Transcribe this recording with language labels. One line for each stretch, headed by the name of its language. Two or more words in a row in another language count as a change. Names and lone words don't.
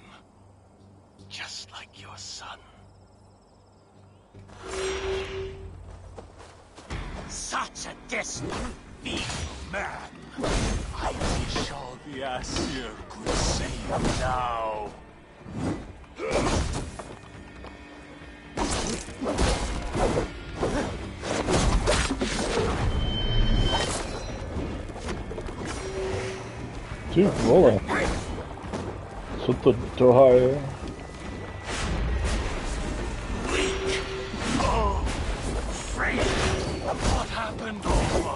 English: Just like your son. Such a distant, evil man. I wish all the Aesir could save now.
Czech: Ty vole. Co to dohaje?
English: What happened, Olaf?